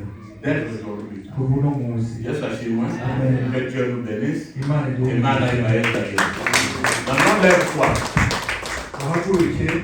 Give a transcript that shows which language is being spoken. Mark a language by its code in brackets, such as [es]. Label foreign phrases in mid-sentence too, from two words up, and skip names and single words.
[fr] Dès aujourd'hui. [rn] kuva uno munsi. [rw] Yesu ashimwe. Amen. [fr] Que Dieu nous bénisse. [rw] Imana Imana ibahe. [fr] Maintenant, lève-toi. [rw] uhaguruke